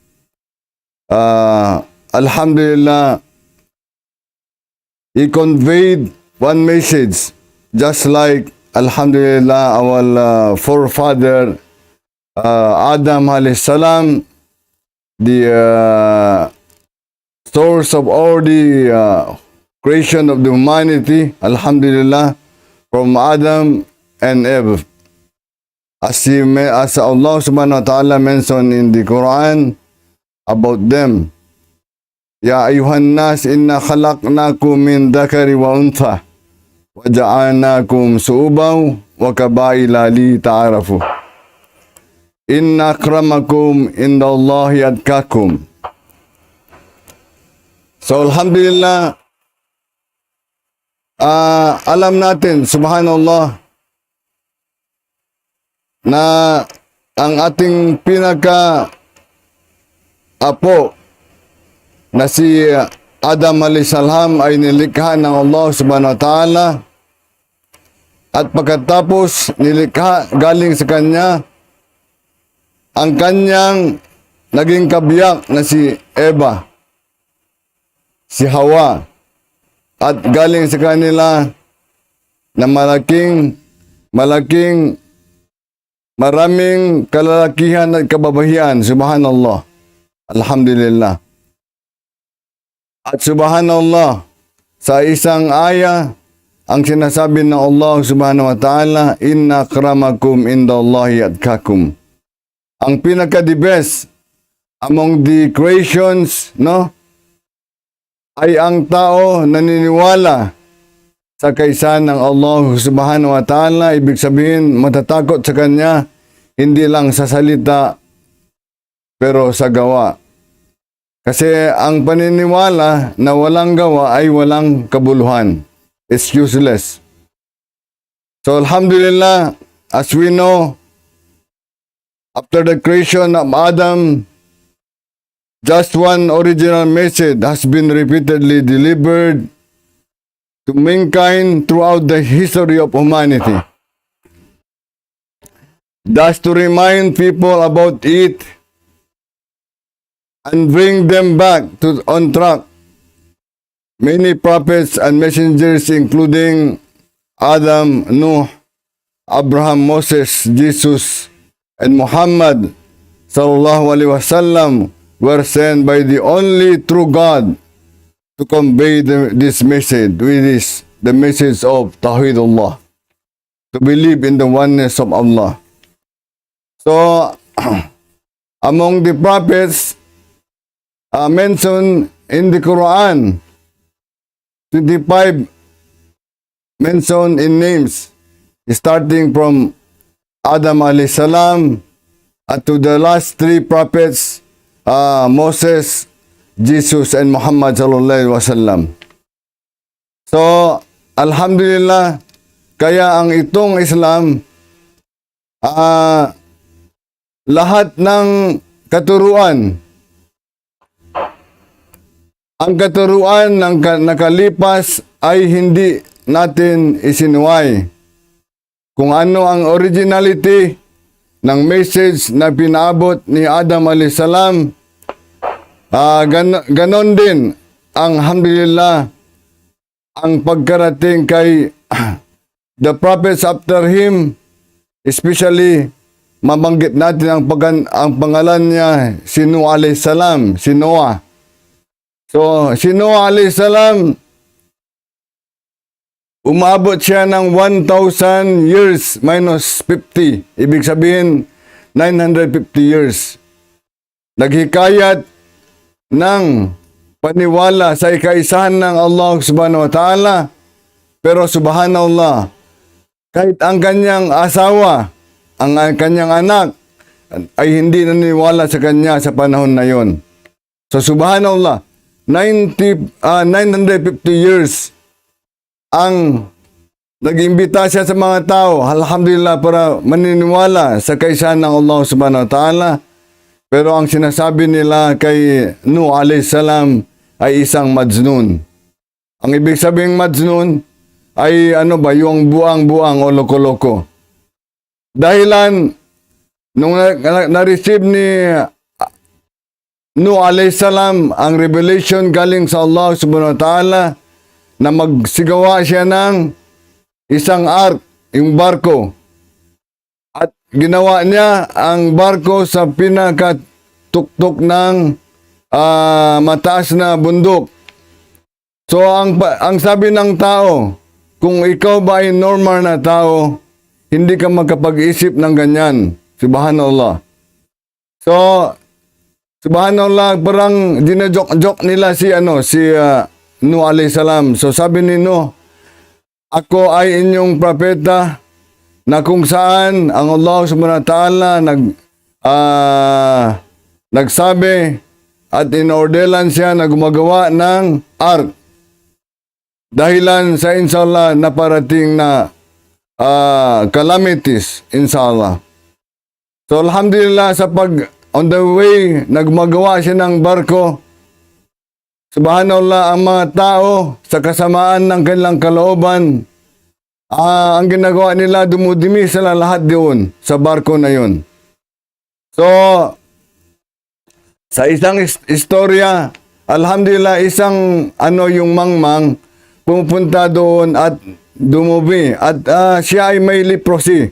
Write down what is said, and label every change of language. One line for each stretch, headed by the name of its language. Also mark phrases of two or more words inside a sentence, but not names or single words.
English: Alhamdulillah, he conveyed one message, just like Alhamdulillah our forefather Adam
Arabic: عليه السلام,
English: the source of all the creation of the humanity, Alhamdulillah, from Adam and Eve. As Allah
Arabic: سبحانه وتعالى
English: mentioned in the Quran about them,
Arabic: يا أيها الناس إنا خلقناكم من ذكر وأنثى وجعلناكم شعوبا وقبائل لتعارفوا إن أكرمكم عند الله أتقاكم. So alhamdulillah,
Filipino: alam natin, subhanallah, na ang ating pinaka-apo na si Adam alayhisalam ay nilikha ng Allah
Arabic: سبحانه وتعالى,
Filipino: at pagkatapos nilikha galing sa kanya ang kanyang naging kabiyak na si Eva, si Hawa, at galing sa kanila na maraming kalalakihan at kababahian,
Arabic: سبحان الله، الحمد لله.
Filipino: At subhanallah, sa isang aya, ang sinasabi ng Allah
Arabic: سبحانه وتعالى, إن أكرمكم عند الله أتقاكم.
Filipino: Ang pinaka-
English: the best among the creations, no,
Filipino: ay ang tao naniniwala sa kaisahan ng Allah
Arabic: سبحانه وتعالى.
Filipino: Ibig sabihin, matatakot sa Kanya, hindi lang sa salita, pero sa gawa. Kasi ang paniniwala na walang gawa ay walang kabuluhan.
English: It's useless. So alhamdulillah, as we know, after the creation of Adam, just one original message has been repeatedly delivered to mankind throughout the history of humanity. Thus to remind people about it and bring them back on track. Many prophets and messengers, including Adam, Nuh, Abraham, Moses, Jesus, and Muhammad
Arabic: صلى الله عليه وسلم,
English: were sent by the only true God to convey this message, which is the message of Tawhidullah, to believe in the oneness of Allah. So, among the prophets mentioned in the Quran, 25 mentioned in names, starting from Adam
Arabic: عليه السلام
English: to the last three prophets, Moses, Jesus, and Muhammad
Arabic: صلى الله عليه وسلم.
English: So, alhamdulillah,
Filipino: kaya ang itong Islam, lahat ng katuruan, ang katuruan ng nakalipas ay hindi natin isinuway. Kung ano ang originality ng message na pinaabot ni Adam
Arabic: عليه السلام,
Filipino: ganon din ang alhamdulillah ang pagkarating kay
English: the prophets after him,
Filipino: especially mabanggit natin ang pangalan niya, si Nuh
Arabic: عليه السلام,
Filipino: si Noah. So, si Noah
Arabic: عليه السلام,
Filipino: umabot siya ng 1,000 years minus 50. Ibig sabihin, 950 years. Naghikayat ng paniwala sa ikaisahan ng Allah
Arabic: سبحانه وتعالى.
Filipino: Pero subhanallah, kahit ang kanyang asawa, ang kanyang anak, ay hindi naniniwala sa kanya sa panahon na yon. So subhanallah, 950 years ang nag-imbita siya sa mga tao, alhamdulillah, para maniniwala sa kaisahan ng Allah
Arabic: سبحانه وتعالى.
Filipino: Pero ang sinasabi nila kay Nuh
Arabic: عليه السلام
Filipino: ay isang majnun. Ang ibig sabing majnun ay yung buang-buang o loko-loko. Dahilan, nung na-receive ni Nuh
Arabic: عليه السلام
Filipino: ang revelation galing sa Allah
Arabic: سبحانه وتعالى
Filipino: na magsigawa siya ng isang ark, yung barko. At ginawa niya ang barko sa pinakatuktok ng mataas na bundok. So ang sabi ng tao, kung ikaw ba ay normal na tao, hindi ka makapag-isip ng ganyan. Subhanallah. So, subhanallah, parang dinajok-jok nila si Nuh
Arabic: عليه السلام.
Filipino: So sabi ni Nuh, ako ay inyong propeta na kung saan ang Allah
Arabic: سبحانه وتعالى
Filipino: nagsabi at inordelan siya na gumagawa ng ark. Dahilan sa inshallah na parating na calamities, inshallah. So alhamdulillah sa
English: on the way,
Filipino: nagmagawa siya ng barko. Subhanallah, ang mga tao sa kasamaan ng kanilang kalooban, ang ginagawa nila, dumudumi sila lahat doon sa barko na yun. So, sa isang istorya, alhamdulillah, isang yung mangmang pupunta doon at dumumi at siya ay may leprosy.